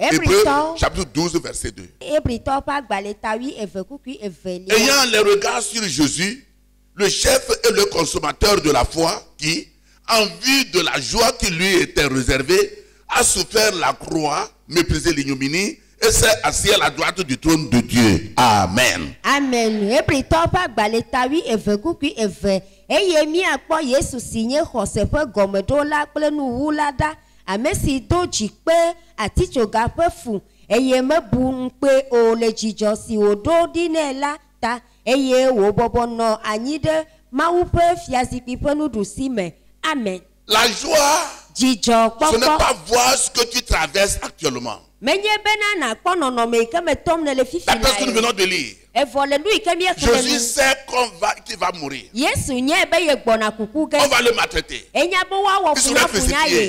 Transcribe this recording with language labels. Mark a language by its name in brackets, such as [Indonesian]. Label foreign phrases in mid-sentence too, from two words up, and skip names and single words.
[French] Hébreux, chapitre 12, verset 2. Ayant les regards sur Jésus, le chef et le consommateur de la foi, qui, en vue de la joie qui lui était réservée, a souffert la croix, méprisé l'ignominie, et s'est assis à la droite du trône de Dieu. Amen. Amen. [Ewe] Eyemi akpɔ Yesu si nye xɔse ƒe gɔmeɖola kple nuwula ɖa, ame si do dzikpe atitsoga ƒe fu, eye mebu ŋukpe o le dzidzɔ si wòɖo ɖi nɛ la ta, eye wòbɔbɔ nɔ anyi ɖe Mawu ƒe fiazikpui ƒe nuɖusime. Amen. [French] La joie, ce n'est pas voir ce que tu traverses actuellement. La personne que nous venons de lire, Jésus sait qu'il va mourir. On va le maltraiter. Il sera crucifié.